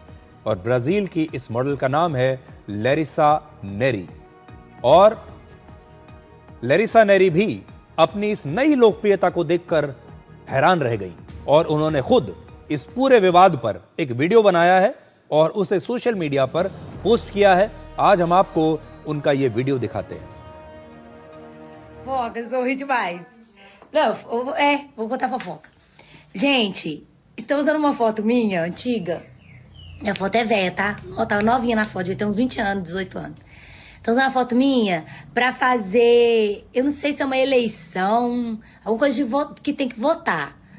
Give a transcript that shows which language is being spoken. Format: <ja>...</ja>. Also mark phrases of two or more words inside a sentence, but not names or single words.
<hi>और ब्राजील की इस मॉडल का नाम है लैरिसा नेरी, और लैरिसा नेरी भी अपनी इस नई लोकप्रियता को देखकर हैरान रह गई, और उन्होंने खुद इस पूरे विवाद पर एक वीडियो बनाया है और उसे</hi> <en>social media</en> <hi>पर पोस्ट किया है। आज हम आपको उनका ये वीडियो दिखाते हैं।</hi> <pt>Fofoca, eu ri demais. Não, vou contar fofoca. Gente, estão usando uma foto minha, antiga. A foto é velha, tá? Ó, tava novinha na foto, devia ter uns 20 anos, 18 anos. Estão usando a foto minha pra fazer, eu não sei se é uma eleição, alguma coisa de voto, que tem que votar.</pt>